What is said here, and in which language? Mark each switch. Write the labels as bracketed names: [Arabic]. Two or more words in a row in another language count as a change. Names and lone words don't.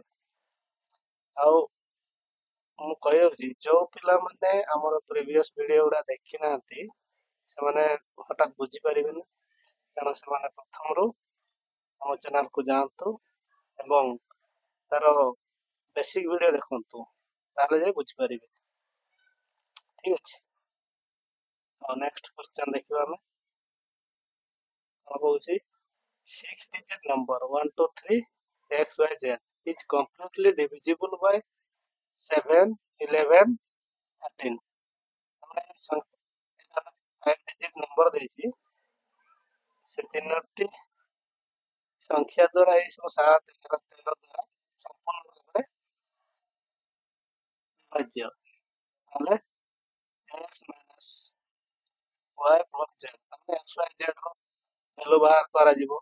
[Odia] ଆଉ ମୁଁ କହିଯାଉଛି, ଯୋଉ ପିଲାମାନେ ଆମର ପ୍ରିଭିୟସ୍ ଭିଡିଓ ଗୁଡା ଦେଖି ନାହାନ୍ତି ସେମାନେ ହଠାତ୍ ବୁଝିପାରିବେନି, ତେଣୁ ସେମାନେ ପ୍ରଥମରୁ ଆମ ଚ୍ୟାନେଲକୁ ଯାଆନ୍ତୁ ଏବଂ ତାର ବେସିକ୍ ଭିଡିଓ ଦେଖନ୍ତୁ, ତାହେଲେ ଯାଇ ବୁଝିପାରିବେ। ଠିକ ଅଛି। ଆଉ [English] next question [Odia] ଦେଖିବା ଆମେ। କଣ କହୁଛି? [English] 6 digit number 1 2 3 x y z is completely divisible by 7 11 13। [Odia] আমরা [English] 5 digit number [Odia] ଦେଇଛି, ସେ ତିନୋଟି ସଂଖ୍ୟା ଦ୍ୱାରା ଏଇ ସବୁ 7 11 13 ଦ୍ୱାରା ସମ୍ପୂର୍ଣ୍ଣ ଭାବରେ ବିଭାଜ୍ୟ। ତାହେଲେ [English] x minus y plus z, [Odia] ତାହେଲେ x y z ର ଭ୍ୟାଲୁ ବାହାର କରାଯିବ।